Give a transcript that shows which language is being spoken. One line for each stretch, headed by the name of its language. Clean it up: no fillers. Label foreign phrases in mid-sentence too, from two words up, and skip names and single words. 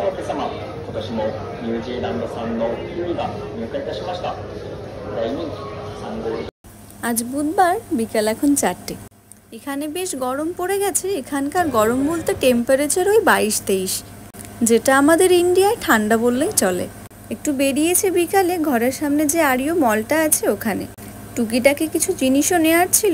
Japanese: お客様、今年もニュージーランド産のキウイが入荷いたしました。大人気3号。
Bangla: আজ বুধবার বিকাল এখন 4টে। এখানে বেশ গরম পড়ে গেছে। এখানকার গরম বলতে টেম্পারেচার ওই 22-23, যেটা আমাদের ইন্ডিয়ায় ঠান্ডা বললেই চলে। একটু বেরিয়েছে বিকালে, ঘরের সামনে যে আরিও মলটা আছে ওখানে টুকিটাকি কিছু জিনিসও নেওয়ার ছিল।